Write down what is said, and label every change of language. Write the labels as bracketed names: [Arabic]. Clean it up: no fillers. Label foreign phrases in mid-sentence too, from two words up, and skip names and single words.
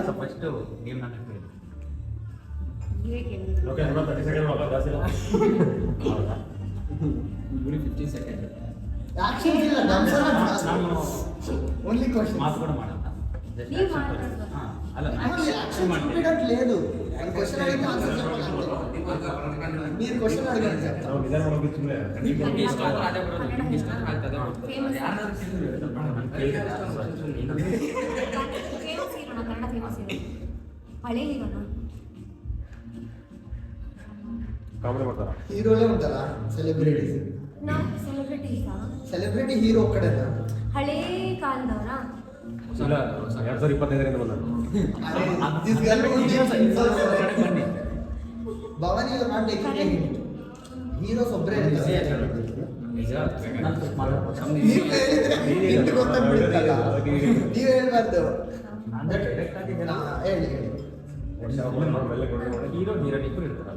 [Kannada] ಫಸ್ಟ್ ನೀವು ನನ್ನ ಹೇಳಿ ಓಕೆ 30 ಸೆಕೆಂಡ್ ಅಲ್ಲ ಜಾಸ್ತಿ ಇಲ್ಲ ಹೌದಾ ಬರೀ 15 ಸೆಕೆಂಡ್ ಆಕ್ಷನ್ ಇಲ್ಲ ನಾನು [English] only question [Kannada] ಮಾತು ಕೂಡ ಮಾಡಲ್ಲ Just ನೀವು action ಮಾತಾಡ್ಬೋದು. ಕೊಡಿ. ಹಾ, ಅಲ್ಲ [Telugu] ఆక్షన్ చూపించడం లేదు నేను క్వశ్చన్ అడిగితే ఆన్సర్ చెప్పాలి మీరు క్వశ్చన్ అడగండి చెప్తా [Kannada] ನಾವು ನಿಧಾನ ಮಾಡೋದು ಸುಮ್ಮನೆ ನಿಮ್ಗೆ ಇಷ್ಟ ಆದ್ರೆ ಅದೇ ಬರೋದು ನಿಮ್ಗೆ ಇಷ್ಟ ಆದ್ರೆ ಆಗ್ತದೆ ಬರೋದು. ಯಾರನ್ನಾದ್ರೂ ಕೇಳಿದ್ರೆ ನಾನು ಕೇಳಿದೆ. ಫೇಮಸ್ ಹೀರೋನ ಕನ್ನಡ [English] famous hero [Kannada] ಹಳೆ ಹೀರೋನ ಕಾಮಿಡಿ ಮಾಡ್ತಾರ [Telugu] హీరోలే ఉంటారా సెలబ్రిటీస్ [Kannada] ನಾ ಸೆಲೆಬ್ರಿಟೀಸಾ [Telugu] సెలబ్రిటీ హీరో ఒక్కడేనా [Kannada] ಹಳೇ ಕಾಲದವರಾ ಇಲ್ಲ 2025 ಬಂದ [English] this girl [Kannada] ಬನ್ನಿ [English] ಭವಾನಿ you not taking heroes [Kannada] ಒಬ್ಬರೇ ಇರ್ತಾರೆ ನಿಜ ನಾನು ಸ್ವಲ್ಪ ಮಾಡ್ಬೇಕು. ನೀವು ಹೇಳಿದ್ರೆ ಇಂಟು ಗೊತ್ತಾಗ್ಬಿಡುತ್ತಲ್ಲ ನೀವು ಹೇಳ್ಬಾರ್ದು ಅಂದ್ರೆ direct ಆಗಿ ಹಾ, ಹೇಳಿ ಹೇಳಿ [English] hero heroine [Kannada] ಇಬ್ಬರು ಇರ್ತಾರಲ್ಲ